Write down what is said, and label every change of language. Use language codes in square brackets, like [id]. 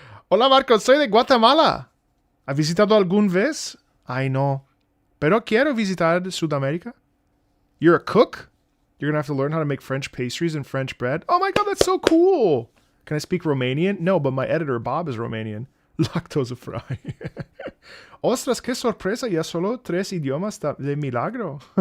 [es] Hola Marco, soy de Guatemala. ¿Has visitado algún vez? Ay no. Pero quiero visitar Sudamérica. [en] You're a cook? You're gonna have to learn how to make French pastries and French bread? Oh my god, that's so cool. Can I speak Romanian? No, but my editor Bob is Romanian. [de] Laktosefrei. [es] Ostras, qué sorpresa, ya solo 3 idiomas de milagro.